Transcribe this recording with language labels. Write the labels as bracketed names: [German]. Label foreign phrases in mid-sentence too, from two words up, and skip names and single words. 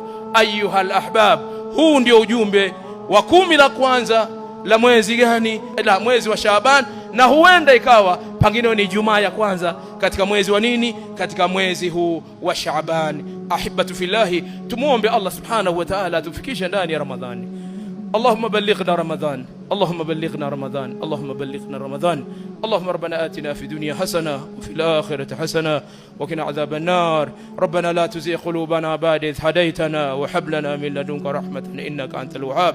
[Arabic] أيها الأحباب, [Swahili] huu ndio ujumbe wa 10 la kwanza la mwezi gani? La mwezi wa Shaaban, na huenda ikawa pengine ni Ijumaa ya kwanza katika mwezi wa nini? Katika mwezi huu wa Shaaban. [Arabic] أحبة في الله, [Swahili] tumuombe Allah [Arabic] سبحانه وتعالى [Swahili] tufikishe ndani ya Ramadhani. [Arabic] اللهم بلغنا رمضان، اللهم بلغنا رمضان، اللهم بلغنا رمضان. اللهم ربنا آتنا في الدنيا حسنة وفي الآخرة حسنة وقنا عذاب النار. ربنا لا تزغ قلوبنا بعد إذ هديتنا وهب لنا من لدنك رحمة إنك أنت الوهاب.